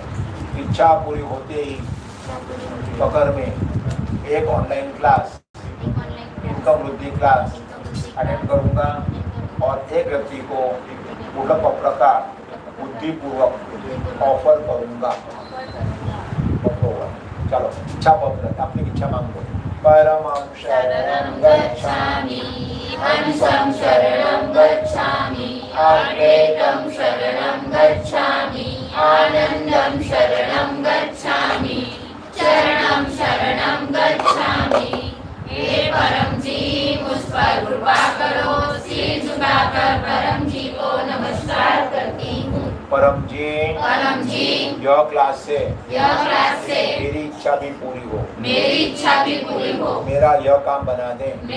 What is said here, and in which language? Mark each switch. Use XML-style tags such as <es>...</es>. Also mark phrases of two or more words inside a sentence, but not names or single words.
<hi>इच्छा पूरी होते ही पकड़ में एक</hi> <en>online class,</en> <hi>इनकम वृद्धि क्लास अटेंड करूंगा और एक व्यक्ति को पूर्ण पत्र का बुद्धिपूर्वक ऑफर करूंगा। चलो इच्छा पत्र, अपनी इच्छा मांगो।</hi> <sa>परमं शरणं गच्छामि, हंसं शरणं गच्छामि, अद्वैतं शरणं गच्छामि, आनन्दं शरणं गच्छामि, चरणं शरणं गच्छामि।</sa> <hi>हे परम जी, मुझ पर कृपा करो। सिर झुकाकर परम जी को नमस्कार करती हूँ। परम जी, यह क्लास से मेरी इच्छा भी पूरी हो, मेरा यह काम बना दे।</hi>